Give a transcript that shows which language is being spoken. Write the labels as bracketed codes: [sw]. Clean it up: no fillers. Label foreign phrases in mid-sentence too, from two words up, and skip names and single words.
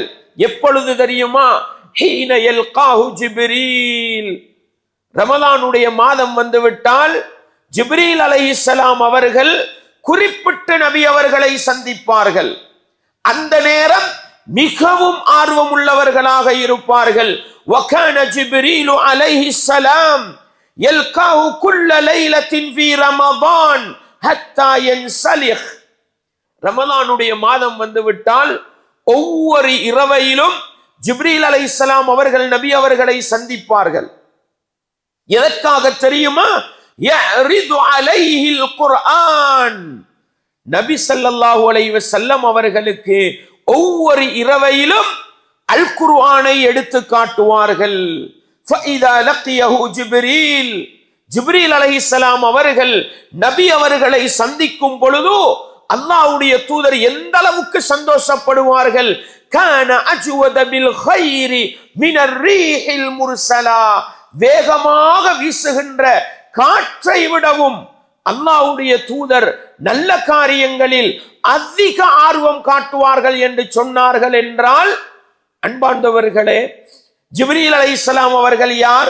[ta] எப்பொழுது தெரியுமா? [ar] حين يلقاه جبريل. [ta] ரமலானுடைய மாதம் வந்துவிட்டால் ஜிப்ரீல் அலைஹிஸ்ஸலாம் அவர்கள் குறிப்பிட்ட நபி அவர்களை சந்திப்பார்கள். அந்த நேரம் மிகவும் ஆர்வம் உள்ளவர்களாக இருப்பார்கள். [ar] وَكَانَ جِبْرِيلُ عَلَيْهِ السَّلَامُ يَلْقَاهُ كُلَّ لَيْلَةٍ فِي رَمَضَانَ حَتَّى يَنْسَلِخ. [ta] ரமலானுடைய மாதம் வந்துவிட்டால் ஒவ்வொரு இரவையிலும் ஜிப்ரீல் அலைஹிஸ்ஸலாம் அவர்கள் நபி அவர்களை சந்திப்பார்கள். எதற்காக தெரியுமா? [ar] يَعْرِضُ عَلَيْهِ الْقُرْآنَ. [ta] நபி [ar] صلى الله عليه وسلم [ta] அவர்களுக்கு ஒவ்வொரு இரவையிலும் அல் குர்ஆனை எடுத்து காட்டுவார்கள். [ar] فَإِذَا لَقِيَهُ جِبْرِيلُ. [ta] ஜிப்ரீல் அலைஹிஸ்ஸலாம் அவர்கள் நபி அவர்களை சந்திக்கும் பொழுது அல்லாஹ்வுடைய தூதர் எந்த அளவுக்கு சந்தோஷப்படுவார்கள்? [ar] كان أجود بالخير من الريح المرسلة. [ta] வேகமாக வீசுகின்ற காற்றை விடவும் அல்லாஹ்வுடைய தூதர் நல்ல காரியங்களில் அதிக ஆர்வம் காட்டுவார்கள் என்று சொன்னார்கள் என்றால், அன்பார்ந்தவர்களே, ஜிப்ரீல் அலைஹிஸ்ஸலாம் அவர்கள் யார்?